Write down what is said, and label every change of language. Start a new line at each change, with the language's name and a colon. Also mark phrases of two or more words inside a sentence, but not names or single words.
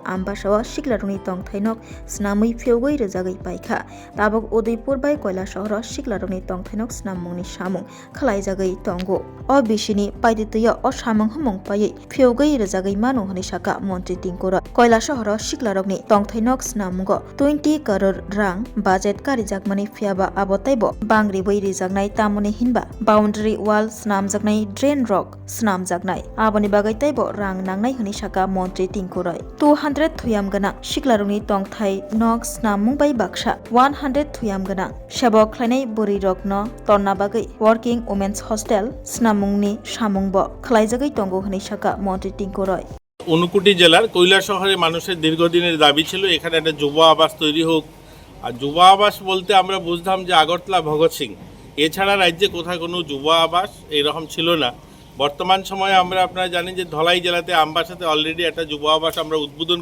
Kok Borok: ambasawa siklaroni tongthainok snamui pheugoi rejagai paikha tabok Udaipur bai Kailasahar siklaroni tongthainok snamungni samung khlaijagai tongo o bisini paiditiya o samung humung pai pheugoi rejagai manu honi saka Monti Tingkurai Kailasahar siklarokni tongthainok snamungo 20 crore rang budget karijakmani phiaba abotaibo bangri bai rejagnai tamoni hinba
English: boundary wall
Kok Borok: snamjaknai
English: drain rock
Kok Borok: snamjaknai aboni bagai taibo rang nangnai honi saka Monti Tingkurai 200 thuyam gana siklaroni tongthai nok snamung bai baksa 100 thuyam gana sebok khlainai buri rokno torna bagai
English: working women's hostel
Kok Borok: snamungni samungbo khlaijagai tongo honi saka Monti Tingkurai
Bangla: ঊনকোটি জেলার কৈলাসহরে মানুষের দীর্ঘদিনের দাবি ছিল এখানে একটা যুব আবাস তৈরি হোক আর যুব আবাস বলতে আমরা বুঝতাম যে আগরতলা ভগৎ সিং এছাড়া রাজ্যে কোথাও কোনো যুব আবাস এইরকম ছিল না বর্তমান সময়ে আমরা আপনারা জানেন যে ধলাই জেলাতে আমবাসাতে অলরেডি একটা যুব আবাস আমরা উদ্বোধন